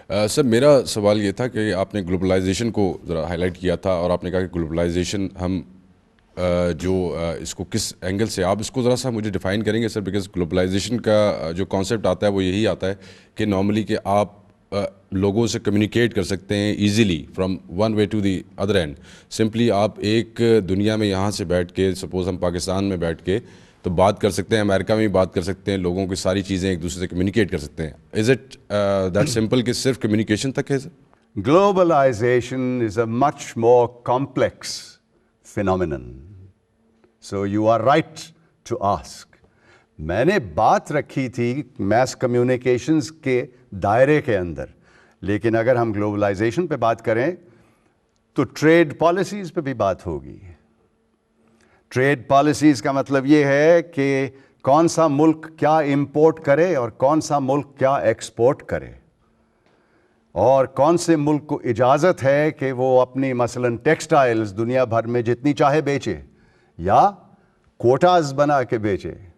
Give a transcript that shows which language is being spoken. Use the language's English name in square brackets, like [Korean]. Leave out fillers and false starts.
[Urdu] سر, میرا سوال یہ تھا کہ آپ نے گلوبلائزیشن کو ذرا ہائی لائٹ کیا تھا, اور آپ نے کہا کہ گلوبلائزیشن ہم جو اس کو کس اینگل سے, آپ اس کو ذرا سا مجھے ڈیفائن کریں گے سر؟ بیکاز گلوبلائزیشن کا جو کانسیپٹ آتا ہے وہ یہی آتا ہے کہ نارملی کہ آپ لوگوں سے کمیونیکیٹ کر سکتے ہیں easily from one way to the other and. Simply آپ ایک دنیا میں یہاں سے بیٹھ کے, سپوز ہم پاکستان میں بیٹھ کے تو بات کر سکتے ہیں, امریکہ میں بھی بات کر سکتے ہیں, لوگوں کی ساری چیزیں ایک دوسرے سے کمیونیکیٹ کر سکتے ہیں. از اٹ دیٹ سمپل کہ صرف کمیونیکیشن تک ہے سر؟ [English] Globalization is a much more complex phenomenon. So you are right to ask. [Urdu] میں نے بات رکھی تھی میس کمیونیکیشنز کے دائرے کے اندر, لیکن اگر ہم گلوبلائزیشن پہ بات کریں تو ٹریڈ پالیسیز پہ بھی بات ہوگی. ٹریڈ پالیسیز کا مطلب یہ ہے کہ کون سا ملک کیا امپورٹ کرے اور کون سا ملک کیا ایکسپورٹ کرے, اور کون سے ملک کو اجازت ہے کہ وہ اپنی مثلاً ٹیکسٹائلز دنیا بھر میں جتنی چاہے بیچے یا کوٹاز بنا کے بیچے.